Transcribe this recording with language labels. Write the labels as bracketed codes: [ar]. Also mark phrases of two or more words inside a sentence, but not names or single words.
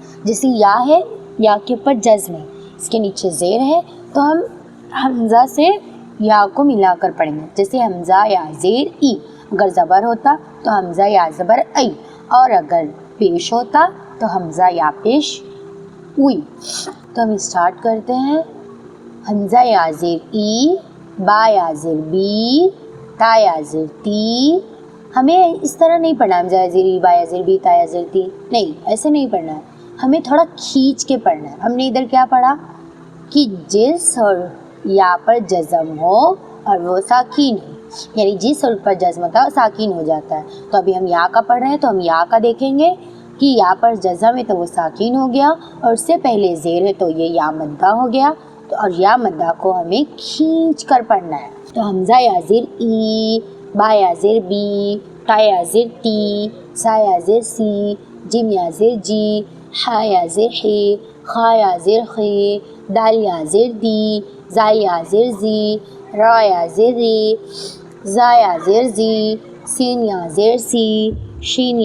[ur] جیسے یا ہے، یا کے اوپر جزم ہے، اس کے نیچے زیر ہے تو ہم حمزہ سے یا کو ملا کر پڑھیں گے۔ جیسے حمزہ یا زیر ای، اگر زبر ہوتا تو حمزہ یا زبر ای، اور اگر پیش ہوتا تو حمزہ یا پیش اوئی۔ تو ہم اسٹارٹ کرتے ہیں۔ حمزہ یا زیر ای، با یا زیر بی، تا یا زیر تی۔ ہمیں اس طرح نہیں پڑھنا حمزہ یا زیر ای، با یا زیر بی، تا یا زیر تی، نہیں، ایسے نہیں پڑھنا ہے، ہمیں تھوڑا کھینچ کے پڑھنا ہے۔ ہم نے ادھر کیا پڑھا کہ جس حرف یا پر جزم ہو اور وہ ساکین ہے، یعنی جس حرف پر جزم ہوتا ہے ساکین ہو جاتا ہے۔ تو ابھی ہم یا کا پڑھ رہے ہیں تو ہم یا کا دیکھیں گے کہ یا پر جزم ہے تو وہ ساکین ہو گیا، اور اس سے پہلے زیر ہے تو یہ یا مدہ ہو گیا، اور یا مدہ کو ہمیں کھینچ کر پڑھنا ہے۔ تو حمزہ یا زیر ای، با یا زیر بی، تا یا زیر تی، سا یا زیر سی، جیم یا زیر جی، حا یا زیر حی، خا یا زیر خی، دال یا زیر دی، زا یا زیر زی، را یا زیر ری، زا یا زیر زی، سین یا زیر سی، شین